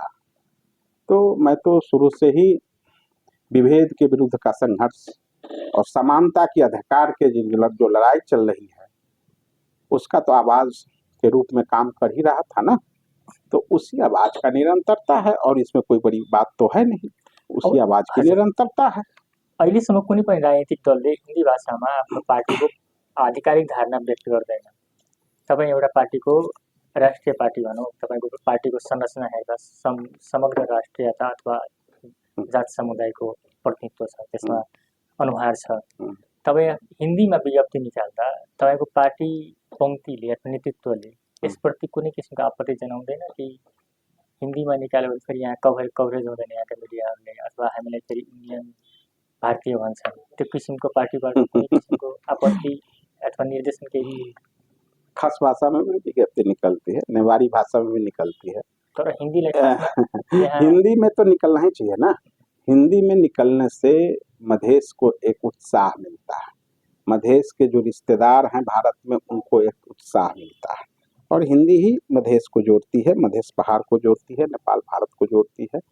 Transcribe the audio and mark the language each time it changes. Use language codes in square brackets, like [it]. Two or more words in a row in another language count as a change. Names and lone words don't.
[hi] तो मैं तो शुरू से ही विभेद के विरुद्ध का संघर्ष और समानता की अधिकार के जो लड़ाई चल रही है उसका तो आवाज के रूप में काम कर ही रहा था ना। तो उसी आवाज का निरंतरता है और इसमें कोई बड़ी बात तो है नहीं, उसी आवाज की निरंतरता है। [ne] अहिलेसम्म कुनै पनि राजनीतिक दलले हिन्दी भाषामा आफ्नो पार्टीको आधिकारिक धारणा व्यक्त गर्दैन। तपाईँ एउटा पार्टीको राष्ट्रिय पार्टी भनौँ, तपाईँको पार्टीको संरचना हेर्दा समग्र राष्ट्रियता अथवा जात समुदायको प्रतिनिधित्व छ, त्यसमा अनुहार छ। हुँ। तपाईँ हिन्दीमा विज्ञप्ति निकाल्दा तपाईँको पार्टी पङ्क्तिले अथवा नेतृत्वले यसप्रति कुनै किसिमको आपत्ति जनाउँदैन कि हिन्दीमा निकाल्यो भने फेरि यहाँ कभरेज हुँदैन यहाँका मिडियाहरूले, अथवा हामीलाई फेरि इन्डियन भारतीय भन्छन्, त्यो किसिमको पार्टीबाट कुनै किसिमको आपत्ति अथवा निर्देशन केही? [hi] खास भाषा में भी विज्ञप्ति निकलती है, नेवारी भाषा में भी निकलती है। [ne] तर हिन्दीलाई [hi] हिंदी में तो निकलना ही चाहिए ना। हिंदी में निकलने से मधेश को एक उत्साह मिलता है, मधेश के जो रिश्तेदार हैं भारत में उनको एक उत्साह मिलता है, और हिंदी ही मधेश को जोड़ती है, मधेश पहाड़ को जोड़ती है, नेपाल भारत को जोड़ती है।